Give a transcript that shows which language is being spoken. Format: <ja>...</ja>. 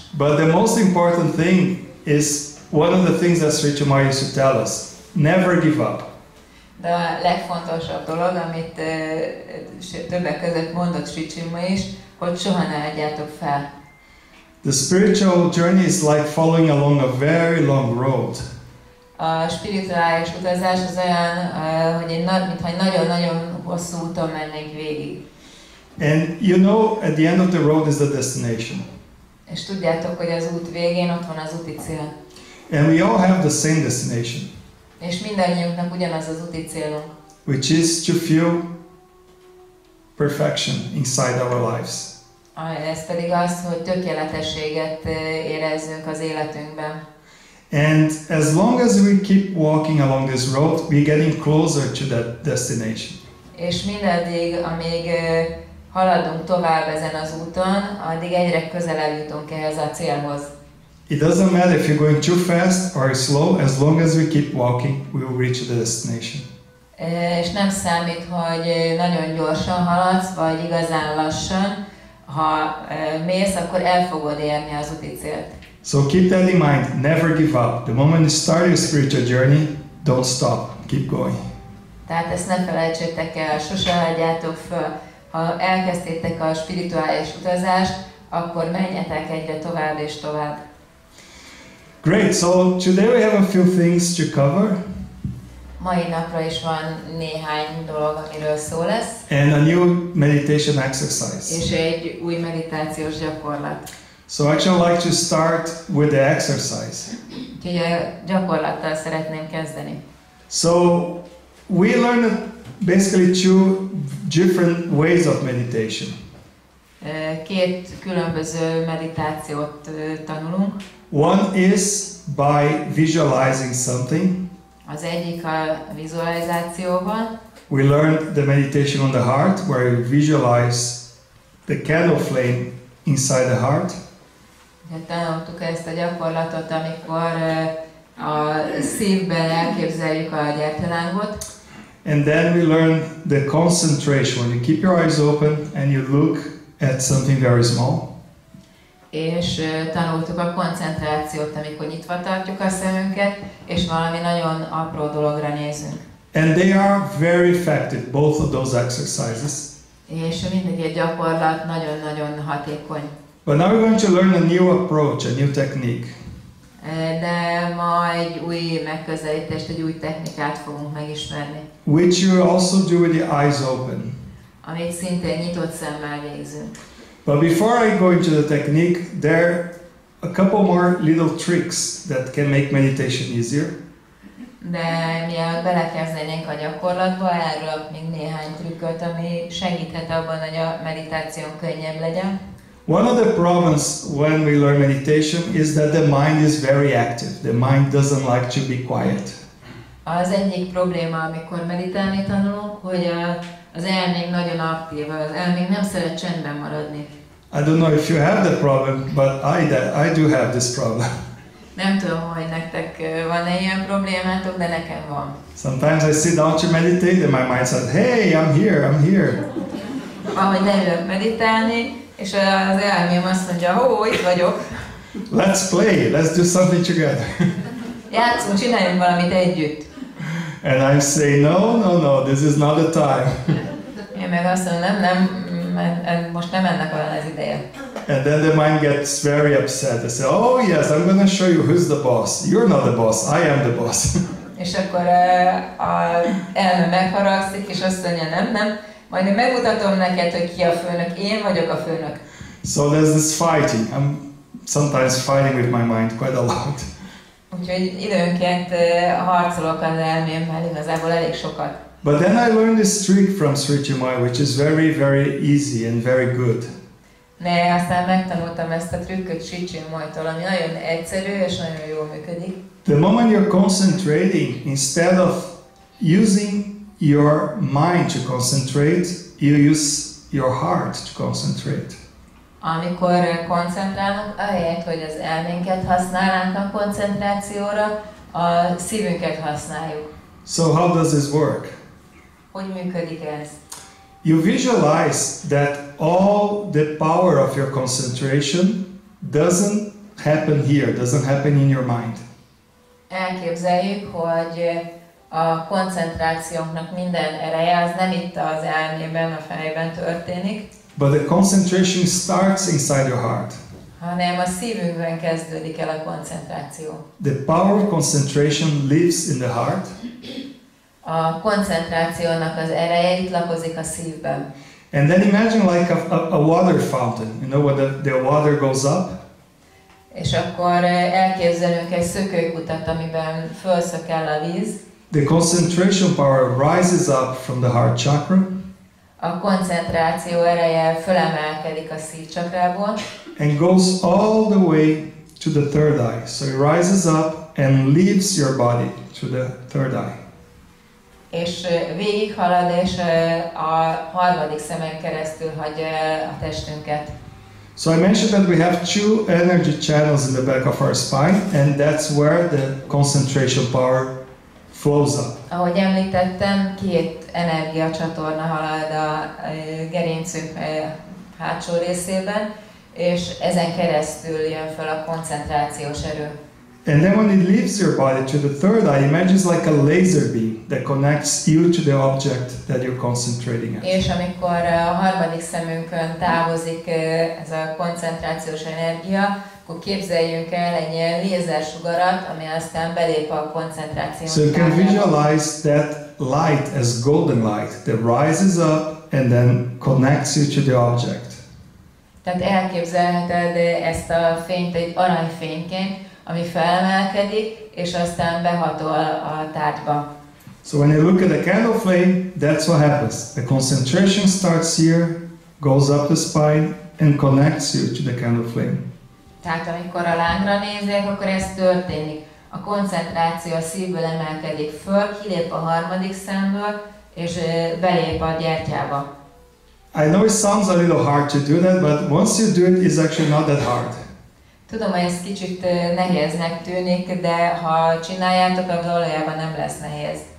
<en>But the most important thing is one of the things that Sri Chinmoy used to tell us: never give up.</en> <hu>De a legfontosabb dolog, amit többek között mondott Sri Chinmoy is, hogy soha ne adjátok fel.</hu> <en>The spiritual journey is like following along a very long road.</en> <hu>A spirituális utazás az olyan, hogy mintha egy nagyon-nagyon hosszú úton mennénk végig.</hu> <en>And you know, at the end of the road is the destination.</en> <hu>És tudjátok, hogy az út végén ott van az úti cél.</hu> <en>And we all have the same destination.</en> <hu>És mindannyiunknak ugyanaz az úti célunk.</hu> <en>Which is to feel perfection inside our lives.</en> <hu>Ez pedig az, hogy tökéletességet érezzünk az életünkben.</hu> <en>And as long as we keep walking along this road, we're getting closer to that destination.</en> <hu>És mindaddig, amíg haladunk tovább ezen az úton, addig egyre közelebb jutunk ehhez a célhoz.</hu> <en>It doesn't matter if you're going too fast or slow, as long as we keep walking, we will reach the destination.</en> <hu>És nem számít, hogy nagyon gyorsan haladsz, vagy igazán lassan. Ha mész, akkor el fogod érni az úti célt.</hu> <en>So keep that in mind, never give up. The moment you start your spiritual journey, don't stop, keep going.</en> <hu>Tehát ezt ne felejtsétek el, sose hagyjátok föl. Ha elkezdtétek a spirituális utazást, akkor menjetek egyre tovább és tovább.</hu> <en>Great, so today we have a few things to cover.</en> <hu>Mai napra is van néhány dolog, amiről szó lesz.</hu> <en>And a new meditation exercise.</en> <hu>És egy új meditációs gyakorlat.</hu> <en>So actually I'd like to start with the exercise.</en> <hu>Úgyhogy a gyakorlattal szeretném kezdeni.</hu> <en>So we learned basically two different ways of meditation.</en> <hu>Két különböző meditációt tanulunk.</hu> <en>One is by visualizing something.</en> <hu>Az egyik a vizualizációval.</hu> <en>We learned the meditation on the heart, where you visualize the candle flame inside the heart.</en> <hu>Tanultuk ezt a gyakorlatot, amikor a szívben elképzeljük a gyertyalángot.</hu> <en>And then we learn the concentration, when you keep your eyes open and you look at something very small.</en> <hu>És tanultuk a koncentrációt, amikor nyitva tartjuk a szemünket, és valami nagyon apró dologra nézünk.</hu> <en>And they are very effective, both of those exercises.</en> <hu>És mindegyik gyakorlat nagyon-nagyon hatékony.</hu> <en>But now we're going to learn a new approach, a new technique.</en> <hu>De ma egy új megközelítést, egy új technikát fogunk megismerni.</hu> <en>Which you also do with the eyes open.</en> <hu>Amit szintén nyitott szemmel végzünk.</hu> <en>But before I go into the technique, there are a couple more little tricks that can make meditation easier.</en> <hu>De mielőtt belekezdenénk a gyakorlatba, erről még néhány trükköt, ami segíthet abban, hogy a meditáción könnyebb legyen.</hu> <en>One of the problems when we learn meditation is that the mind is very active. The mind doesn't like to be quiet.</en> <hu>Az egyik probléma, amikor meditálni tanulunk, hogy az elménk nagyon aktív, az elménk nem szeret csendben maradni.</hu> <en>I don't know if you have that problem, but I do have this problem.</en> <hu>Nem tudom, hogy nektek van-e ilyen problémátok, de nekem van.</hu> <en>Sometimes I sit down to meditate and my mind says, hey, I'm here.</en> <hu>Ahogy leülök meditálni, és az elmém azt mondja, itt vagyok.</hu> <en>Let's play, let's do something together.</en> <hu>Játszunk, csináljunk valamit együtt.</hu> <en>And I say, no, this is not the time.</en> <hu>Én meg azt mondom, nem, most nem ennek olyan az ideje.</hu> <en>And then the mind gets very upset. I say, oh yes, I'm going to show you who's the boss. You're not the boss, I am the boss.</en> <hu>És akkor az elme megharagszik, és azt mondja, nem, majd én megmutatom neked, hogy ki a főnök, én vagyok a főnök.</hu> <en>So there's this fighting. I'm sometimes fighting with my mind quite a lot.</en> <hu>Úgyhogy időnként harcolok az elmémmel, igazából elég sokat.</hu> <en>But then I learned this trick from Sri Chinmoy, which is very, very easy and very good.</en> <hu>De aztán megtanultam ezt a trükköt Sri Chinmoytól, ami nagyon egyszerű és nagyon jól működik.</hu> <en>The moment you're concentrating, instead of using your mind to concentrate, you use your heart to concentrate.</en> <hu>Amikor koncentrálunk, ahelyett, hogy az elménket használnánk a koncentrációra, a szívünket használjuk.</hu> <en>So how does this work?</en> <hu>Hogy működik ez?</hu> <en>you visualize that all the power of your concentration doesn't happen here, doesn't happen in your mind.</en> <hu>Elképzeljük, hogy a koncentrációnknak minden ereje az nem itt az elmében, a fejben történik,</hu> <en>but the concentration starts inside your heart.</en> <hu>hanem a szívünkben kezdődik el a koncentráció.</hu> <en>The power of concentration lives in the heart.</en> <hu>A koncentrációnak az ereje itt lakozik a szívben.</hu> <en>And then imagine like a water fountain, you know, where the water goes up.</en> <hu>És akkor elképzelünk egy szökőkutat, amiben fölszökel a víz.</hu> <en>The concentration power rises up from the heart chakra.</en> <hu>A koncentráció ereje fölemelkedik a szívcsakrából.</hu> <en>And goes all the way to the third eye. So it rises up and leaves your body to the third eye.</en> <hu>És végighalad, és a harmadik szemen keresztül hagyja el a testünket.</hu> <en>So I mentioned that we have two energy channels in the back of our spine, and that's where the concentration power flows up.</en> <hu>Ahogy említettem, két energiacsatorna halad a gerincünk hátsó részében, és ezen keresztül jön fel a koncentrációs erő.</hu> <en>And then when it leaves your body to the third eye, imagine it's like a laser beam that connects you to the object that you're concentrating at.</en> <hu>És amikor a harmadik szemünkön távozik ez a koncentrációs energia, akkor képzeljünk el egy ilyen lézersugarat, ami aztán belép a koncentráción.</hu> <en>So you can visualize that light as golden light that rises up and then connects you to the object.</en> <hu>Tehát elképzelheted ezt a fényt egy aranyfényként, ami felemelkedik, és aztán behatol a tárgyba.</hu> <en>So when you look at the candle flame, that's what happens. The concentration starts here, goes up the spine, and connects you to the candle flame.</en> <hu>Tehát amikor a lángra nézek, akkor ez történik. A koncentráció a szívből emelkedik föl, kilép a harmadik szemből, és belép a gyertyába.</hu> <en>I know it sounds a little hard to do that, but once you do it, it's actually not that hard.</en> <hu>Tudom, hogy ez kicsit nehéznek tűnik, de ha csináljátok, akkor valójában nem lesz nehéz.</hu>